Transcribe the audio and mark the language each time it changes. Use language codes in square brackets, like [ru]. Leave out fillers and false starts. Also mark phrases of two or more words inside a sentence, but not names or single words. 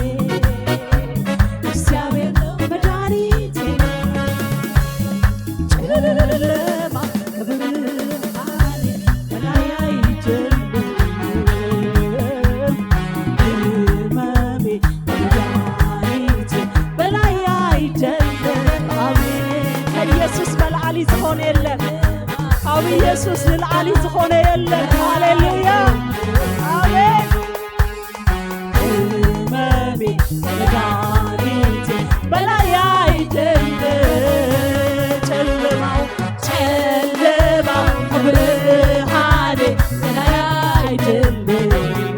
[am] እግዚአብሔር ነው መድኃኒቴ ጨለማ ከብርሃኔ በላይ አይደለም ህመሜ ከመድኃኒቴ በላይ አይደለም አሜን [ti] ከኢየሱስ መልዓሊ ዝኾነ የለን ኣብ ኢየሱስ ዝለዓሊ ዝኾነ የለን [am] ሃሌሉያ አሜን ህመሜ ከመድኃኒቴ በላይ አይደለም ጨለማው ከብርሃኔ በላይ አይደለም